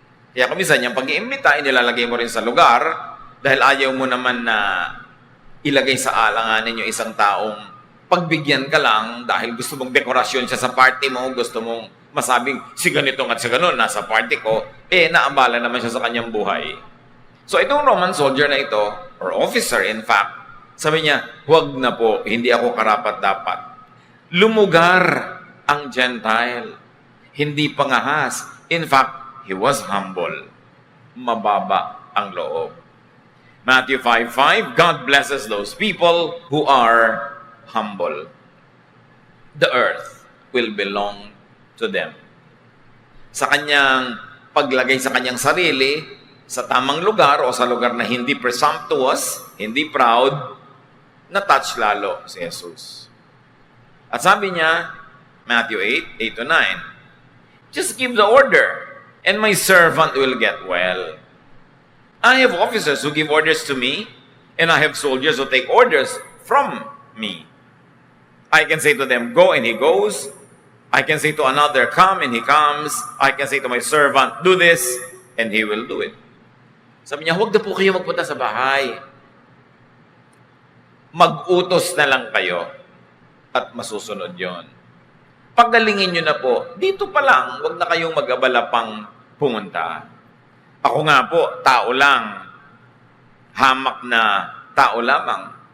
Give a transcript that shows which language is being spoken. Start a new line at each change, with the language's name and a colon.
Filipino: Kaya kung minsan yung pag-iimbita, inilalagay mo rin sa lugar, dahil ayaw mo naman na ilagay sa alanganin yung isang taong pagbigyan ka lang dahil gusto mong dekorasyon siya sa party mo, gusto mong masabing si ganito at si ganon nasa party ko, naabala naman siya sa kanyang buhay. So itong Roman soldier na ito,
English: or officer in fact,
Filipino: sabi niya, huwag na po, hindi ako karapat-dapat. Lumugar ang Gentile, hindi pangahas.
English: In fact, he was humble.
Filipino: Mababa ang loob.
English: Matthew 5:5, God blesses those people who are humble. The earth will belong to them.
Filipino: Sa kanyang paglagay sa kanyang sarili, sa tamang lugar o sa lugar na hindi presumptuous, hindi proud, na-touch lalo si Jesus. At sabi niya,
English: Matthew 8:8-9, just give the order, and my servant will get well. I have officers who give orders to me, and I have soldiers who take orders from me. I can say to them, go, and he goes. I can say to another, come, and he comes. I can say to my servant, do this, and he will do it.
Filipino: Sabi niya, huwag na po kayo magpunta sa bahay. Mag-utos na lang kayo at masusunod yon. Paggalingin nyo na po, dito pa lang, huwag na kayong mag-abala pang pumunta. Ako nga po, tao lang. Hamak na tao lamang.